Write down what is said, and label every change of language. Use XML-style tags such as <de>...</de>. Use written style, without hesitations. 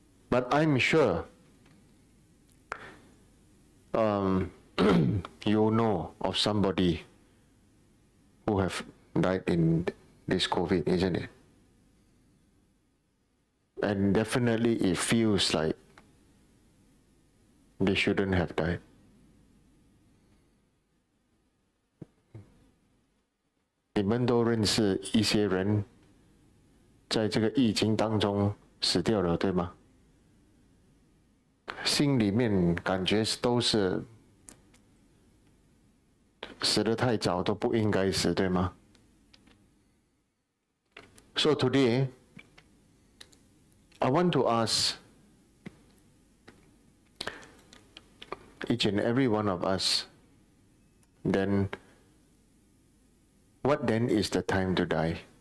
<en>But I'm sure you know of somebody who have died in this COVID, isn't it? And definitely it feels like they shouldn't have died.</en> <zh>You们都认识一些人在这个疫情当中死掉了，对吗？心里面感觉都是死得太早，都不应该死，对吗？</zh> <en>So today, I want to ask each and every one of us, then, what then is the time to die?</en>